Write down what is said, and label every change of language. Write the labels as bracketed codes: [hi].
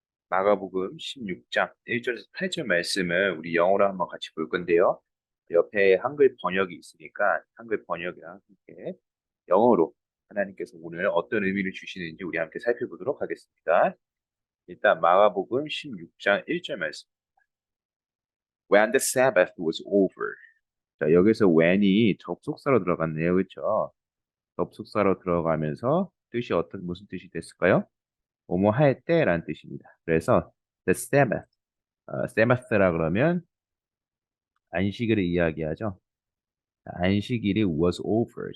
[ko] 마가복음 16장 1절에서 8절 말씀을 우리 영어로 한번 같이 볼 건데요. 옆에 한글 번역이 있으니까 한글 번역이랑 함께 영어로 하나님께서 오늘 어떤 의미를 주시는지 우리 함께 살펴보도록 하겠습니다. 일단 마가복음 16장 1절 말씀. [en] When the Sabbath was over. [ko] 자, 여기서 when이 접속사로 들어갔네요. 그렇죠? 접속사로 들어가면서 뜻이 무슨 뜻이 됐을까요? 뭐뭐 할 때라는 뜻입니다. 그래서 the Sabbath, Sabbath라 그러면 안식일을 이야기하죠. 안식일이 [en] was over.